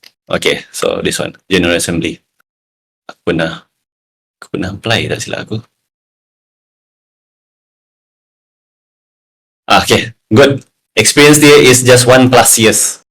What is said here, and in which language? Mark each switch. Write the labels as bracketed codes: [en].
[en] Okay, so this one, General Assembly. [ms] Aku pernah apply, tak silap aku. [en] Okay, good. Experience [ms] dia [en] is just 1+ years.